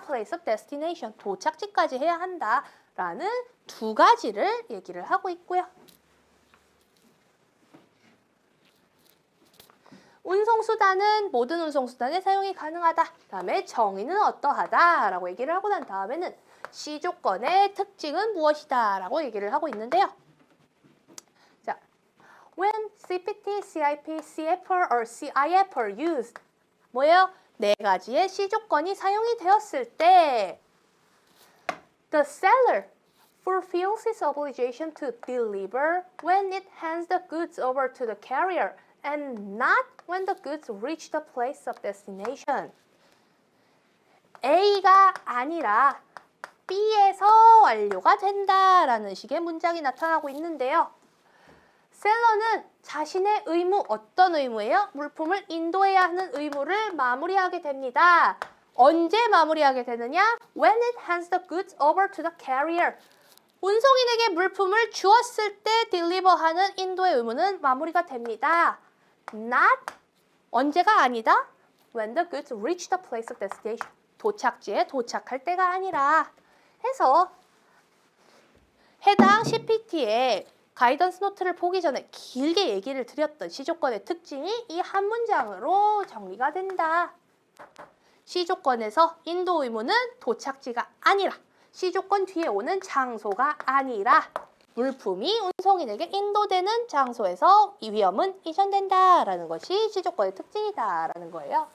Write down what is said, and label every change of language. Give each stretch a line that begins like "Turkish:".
English: place of destination,
Korean: 도착지까지 해야 한다라는 두 가지를 얘기를 하고 있고요. 운송수단은 모든 운송수단에 사용이 가능하다. 다음에 정의는 어떠하다 라고 얘기를 하고 난 다음에는 시조건의 특징은 무엇이다 라고 얘기를 하고 있는데요.
English: 자, when CPT, CIP, CFR or CIF are used
Korean: 뭐예요? 네 가지의 시조건이 사용이 되었을 때
English: the seller fulfills his obligation to deliver when it hands the goods over to the carrier and not when the goods reach the place of destination.
Korean: A가 아니라 B에서 완료가 된다라는 식의 문장이 나타나고 있는데요. 셀러는 자신의 의무, 어떤 의무예요? 물품을 인도해야 하는 의무를 마무리하게 됩니다. 언제 마무리하게 되느냐?
English: When it hands the goods over to the carrier.
Korean: 운송인에게 물품을 주었을 때 딜리버하는 인도의 의무는 마무리가 됩니다. Not 언제가 아니다.
English: When the goods reach the place of destination.
Korean: 도착지에 도착할 때가 아니라 해서 해당 CPT에 가이던스 노트를 보기 전에 길게 얘기를 드렸던 시조건의 특징이 이 한 문장으로 정리가 된다. 시조건에서 인도 의무는 도착지가 아니라 시조건 뒤에 오는 장소가 아니라 물품이 운송인에게 인도되는 장소에서 이 위험은 이전된다라는 것이 시조건의 특징이다라는 거예요.